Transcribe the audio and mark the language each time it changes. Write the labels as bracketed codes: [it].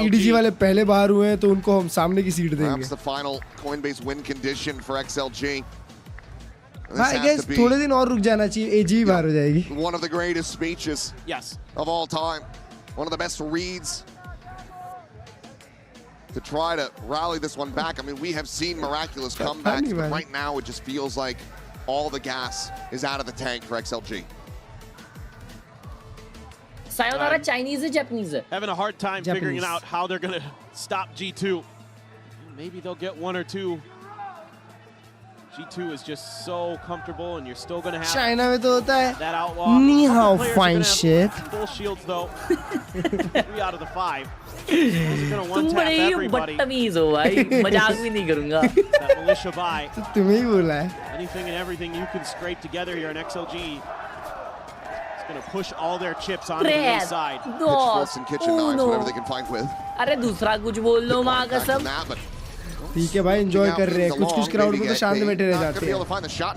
[hi] EDG वाले पहले बाहर हुए हैं तो उनको हम सामने की सीट देंगे. [en] Perhaps the final Coinbase win condition for XLG. I guess [hi] थोड़े दिन और रुक जाना चाहिए. AG बाहर हो जाएगी. [en] One of the greatest speeches of all time. One of the best reads to try to rally this one back. I mean, we have seen miraculous comebacks, but right now it just feels like all the gas is out of the tank for XLG. Sayonara Chinese or Japanese? Having a hard time figuring out how they're going to stop G2. Maybe they'll get one or two. G2 is just so comfortable, and you're still going to have [hi] China में तो होता है. [en] That outlaw. [zh] Ni hao, [en] fine shit. Full shields though. 3 out of the 5. [hi] तुम बड़े ही बदतमीज हो भाई. मजाक भी नहीं करूँगा. [en] That militia buy. [hi] तुम्हें ही बोला है. [en] Anything and everything you can scrape together here in XLG. It's Going to push all their chips onto the inside. Pitchforks and kitchen knives, whatever they can find with. [hi] अरे दूसरा कुछ बोल लो माँ कसम. ठीक है भाई, एंजॉय कर रहे हैं. कुछ क्राउड में तो शांत बैठे रह जाते हैं.